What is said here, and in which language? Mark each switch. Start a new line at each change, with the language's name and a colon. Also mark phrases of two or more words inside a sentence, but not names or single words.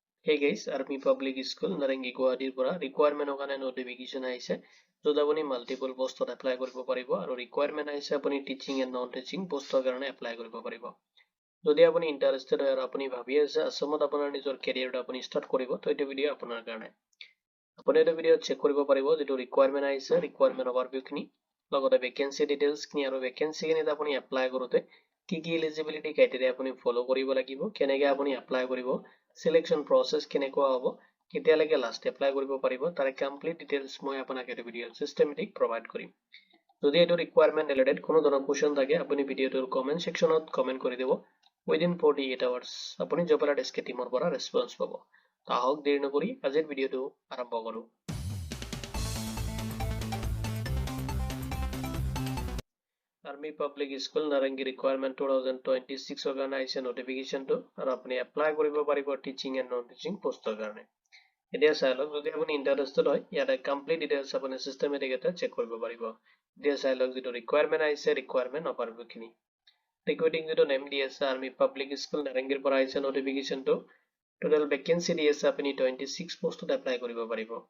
English: Hey guys,
Assamese: Army Public School Narangi Guwahati পৰা requirement কাৰণে notification আহিছে য'ত আপুনি
English: multiple postত apply
Assamese: কৰিব পাৰিব আৰু requirement আহিছে আপুনি
English: teaching and non teaching postৰ
Assamese: কাৰণে apply কৰিব পাৰিব যদি আপুনি interested হয় আৰু আপুনি ভাবি আছে আসামত আপোনাৰ নিজৰ career আপুনি start কৰিব তো এইটো ভিডিও আপোনাৰ কাৰণে আপুনি এইটো ভিডিও চেক কৰিব পাৰিব যেটো requirement আহিছে
English: requirement overview
Assamese: খিনি লগতে
English: vacancy details
Assamese: খিনি আৰু vacancy খিনিত আপুনি apply কৰোতে কি
English: eligibility criteria
Assamese: আপুনি follow কৰিব লাগিব কেনেকৈ আপুনি apply কৰিব
English: selection process
Assamese: কেনেকুৱা হ'ব কেতিয়ালৈকে
English: last apply
Assamese: কৰিব পাৰিব তাৰে
English: complete details
Assamese: মই আপোনাক এই ভিডিও
English: systematic provide
Assamese: কৰিম যদি এইটো
English: requirement related
Assamese: কোনো ধৰণৰ question থাকে আপুনি ভিডিওটোৰ
English: comment sectionত comment
Assamese: কৰি দিব
English: within 48 hours
Assamese: আপুনি
English: job alert SK teamৰ
Assamese: পৰা response পাব আহক দেৰি নকৰি আজিৰ ভিডিওটো আৰম্ভ কৰো Army Public School Narangi
English: Requirement 2026 organization notification to
Assamese: আৰু আপুনি apply কৰিব পাৰিব
English: teaching and non teaching post
Assamese: কাৰণে এতিয়া চাই লওক যদি আপুনি ইন্টাৰেষ্টেড হয় ইয়াতে
English: complete details
Assamese: আপুনি সিস্টেমেটিক এটা চেক কৰিব পাৰিব এতিয়া চাই লওক যেটো ৰিকোয়াৰমেন্ট আহিছে
English: requirement overview
Assamese: খিনি ৰিক্ৰুটিং যেটো নেম দি আছে আৰ্মি পাব্লিক স্কুল নাৰেংগীৰ পৰা আহিছে নোটিফিকেশন টো
English: total vacancy
Assamese: দি আছে আপুনি 26
English: post apply
Assamese: কৰিব পাৰিব